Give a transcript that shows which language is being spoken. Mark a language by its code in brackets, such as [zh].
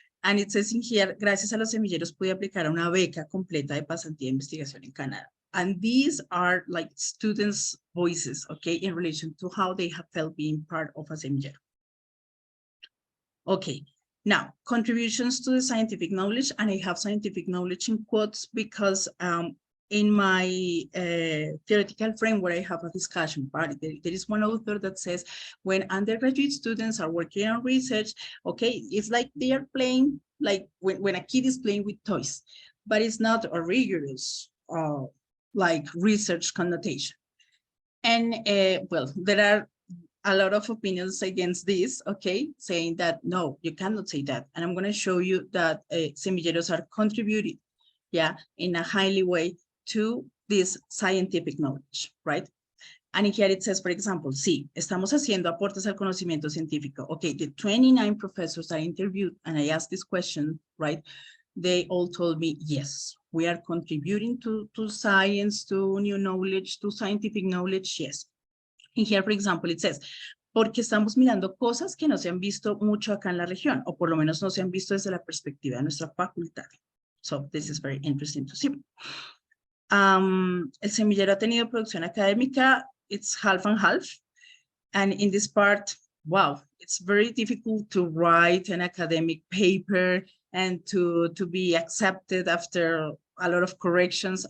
[es] And it says in here, gracias a los semilleros pude aplicar a una beca completa de pasantía de investigación en Canadá. [en] And these are like students' voices, okay, in relation to how they have felt being part of a semillero. Okay, now contributions to the scientific knowledge, and I have scientific knowledge in quotes because in my theoretical framework, I have a discussion part. There is one author that says when undergraduate students are working on research, okay, it's like they are playing, like when a kid is playing with toys, but it's not a rigorous like research connotation. And well, there are a lot of opinions against this, okay, saying that no, you cannot say that. And I'm going to show you that semilleros are contributing, yeah, in a highly way to this scientific knowledge, right? [es] And here it says, for example, sí, estamos haciendo aportes al conocimiento científico. [en] Okay, the 29 professors I interviewed and I asked this question, right? They all told me, yes, we are contributing to science, to new knowledge, to scientific knowledge, yes. [es] And here, for example, it says, porque estamos mirando cosas que no se han visto mucho acá en la región, o por lo menos no se han visto desde la perspectiva de nuestra facultad. [en] So this is very interesting to see. El semillero ha tenido producción académica, it's half and half. And in this part, wow, it's very difficult to write an academic paper and to be accepted after a lot of corrections.